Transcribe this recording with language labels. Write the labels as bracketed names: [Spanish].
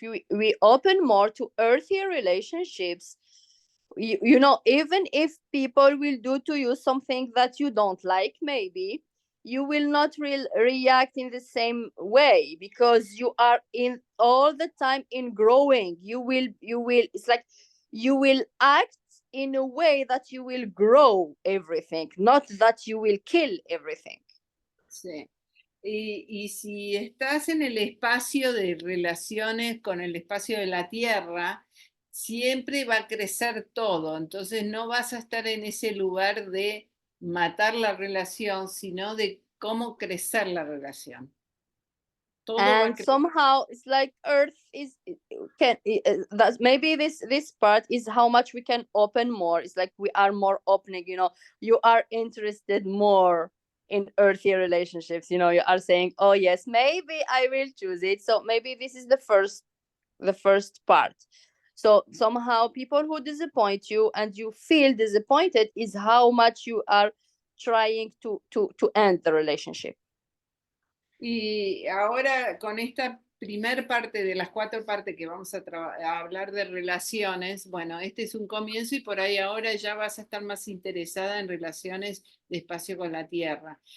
[English] we open more to earthy relationships, even if people will do to you something that you don't like, maybe you will not react in the same way, because you are in all the time in growing. You will It's like you will act in a way that you will grow everything, not that you will kill everything. [Spanish] Sí. Y si estás en el espacio de relaciones con el espacio de la tierra, siempre va a crecer todo. Entonces no vas a estar en ese lugar de matar la relación, sino de cómo crecer la relación. Todo va a [English] And [Spanish] crecer. [English] somehow it's like earth is can that's maybe this part is how much we can open more. It's like we are more opening. You are interested more in earthy relationships. You are saying, oh yes, maybe I will choose it. So maybe this is the first part. So somehow people who disappoint you and you feel disappointed is how much you are trying to end the relationship. [Spanish] Y ahora con esta primer parte de las 4 partes que vamos a hablar de relaciones, bueno, este es un comienzo y por ahí ahora ya vas a estar más interesada en relaciones de espacio con la Tierra.